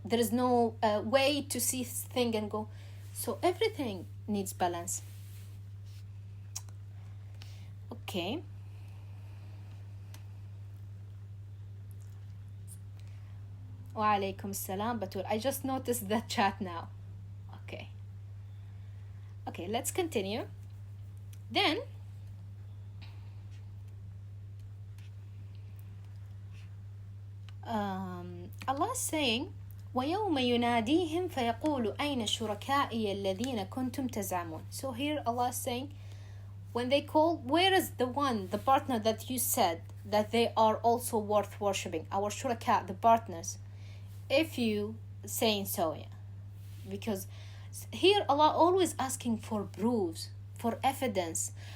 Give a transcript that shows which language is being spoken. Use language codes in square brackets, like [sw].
[en] There is no way to see thing and go. So everything needs balance. Okay. Wa alaikum salam, Batul. I just noticed the chat now. Okay, let's continue. Then, Allah is saying, [ar] وَيَوْمَ يُنَادِيهِمْ فَيَقُولُ أَيْنَ شُرَكَائِيَ الَّذِينَ كُنْتُمْ تَزْعَمُونَ. [en] So here Allah is saying, when they call, where is the partner that you said that they are also worth worshipping? Our shuraka, the partners. If you saying so, yeah. Because here Allah always asking for proofs, for evidence.